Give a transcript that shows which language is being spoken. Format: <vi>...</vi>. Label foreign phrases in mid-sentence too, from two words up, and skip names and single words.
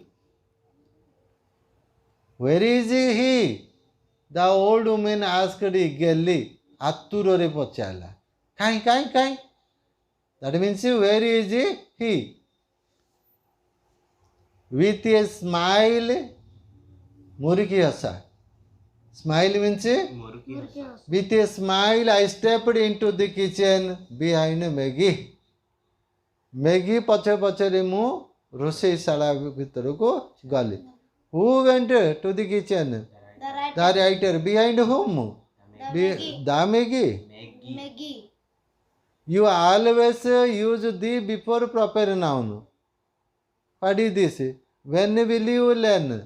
<en>Where is he? The old woman asked eagerly.</en> <or>ଆତୁରରେ ପଚାରିଲା. କାହିଁ?</or> <en>That means where is he? With a smile.</en> <or>ମୁରିକି ହସା.</or> <en>Smile means with a smile I stepped into the kitchen behind Maggie.</en> <or>Maggie ପଛରେ ମୁଁ ରୋଷେଇଶାଳା ଭିତରକୁ ଗଲି.</or> <en>Who went to the kitchen? The writer. The writer. Behind whom? The Maggie. Maggie. You always use the before proper noun. What is this? When will you learn?</en>